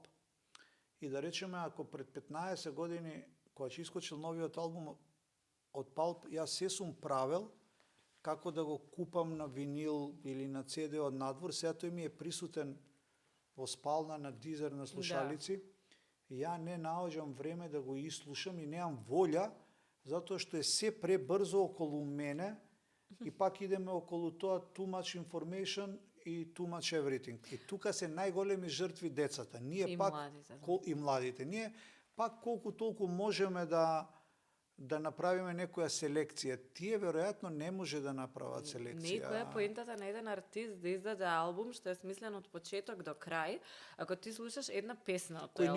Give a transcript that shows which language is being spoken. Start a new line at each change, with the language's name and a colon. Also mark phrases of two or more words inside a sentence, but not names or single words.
Macedonian: И да речеме, ако пред 15 години, кога ќе искочил новиот албум од Pulp, јас се сум правел како да го купам на винил или на CD од надвор. Сега тој ми е присутен во спална, на дизер, на слушалици. Да. Ја не наоѓам време да го ислушам и немам волја, затоа што е се пребрзо околу мене и пак идеме околу тоа
English: too much information
Macedonian: и
English: too much everything.
Macedonian: И тука се најголеми жртви децата. Ние и пак младите. и младите. Ние пак колку толку можеме да направиме некоја селекција. Тие веројатно не може да направат селекција. Некоја поентата на еден артист да издаде албум што е смислен од почеток до крај, ако ти слушаш една песна од тој албум.